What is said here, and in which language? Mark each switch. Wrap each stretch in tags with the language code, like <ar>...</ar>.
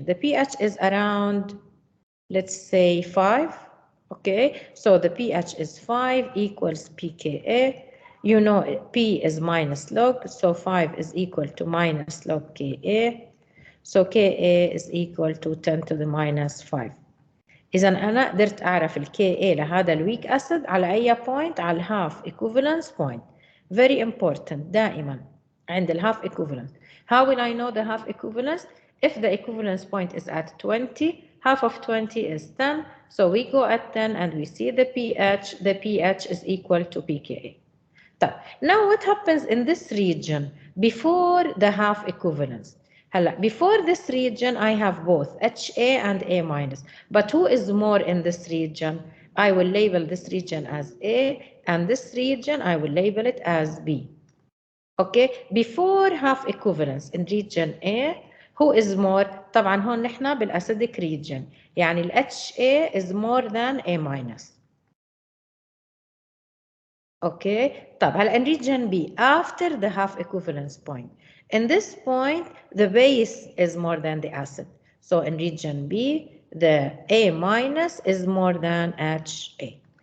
<en>The pH is around, let's say 5. Okay, so the pH is 5 equals pKa. You know P is minus log, so 5 is equal to minus log Ka. So Ka is equal to 10 to the minus 5.</en> <ar>إذا أنا قدرت أعرف ال Ka لهذا الويك أسيد على أي point؟ على</ar> <en>half equivalence point. Very important</en> <ar>دائما عند ال</ar> <en>half equivalence. How will I know the half equivalence? If the equivalence point is at 20, half of 20 is 10. So we go at 10 and we see the pH. The pH is equal to pKa. Now what happens in this region before the half equivalence? Before this region, I have both HA and A minus. But who is more in this region? I will label this region as A, and this region, I will label it as B. Okay, before half equivalence in region A, who is more?</en> <ar>طبعا هون نحن بالأسيدك region. يعني ال</ar> <en>HA is more than A minus. Okay,</en> <ar>طب هلا</ar> <en>in region B, after the half equivalence point. In this point, the base is more than the acid. So in region B, the A minus is more than HA.</en>